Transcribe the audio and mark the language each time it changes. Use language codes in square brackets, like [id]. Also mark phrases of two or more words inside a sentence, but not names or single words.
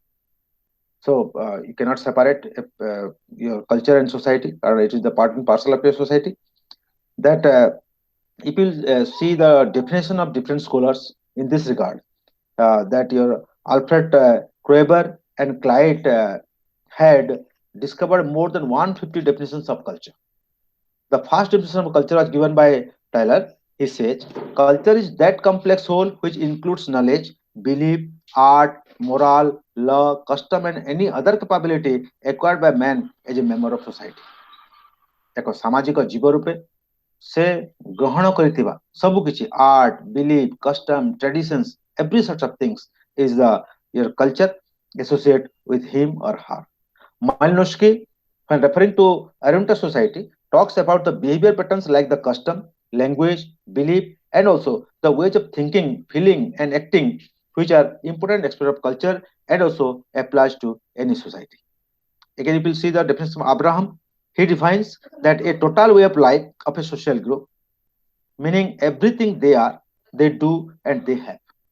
[en] so you cannot separate your culture and society or it is the part and parcel of your society that if you see the definition of different scholars in this regard that your Alfred Kroeber and Clyde had discovered more than 150 definitions of culture. The first definition of culture was given by Tyler. He says, culture is that complex whole which includes knowledge, belief, art, moral, law, custom, and any other capability acquired by man as a member of society. [or] ଏକ ସାମାଜିକ ଜୀବ ରୂପେ ସେ ଗ୍ରହଣ କରିଥିବା ସବୁ କିଛି [en] art belief custom traditions every sort of things is the your culture associate with him or her Malinowski when referring to Arunta society talks about the behavior patterns like the custom language belief and also the ways of thinking feeling and acting which are important aspects of culture and also applies to any society again you will see the definition of Abraham he defines that a total way of life of a social group meaning everything they are, they do, and they have.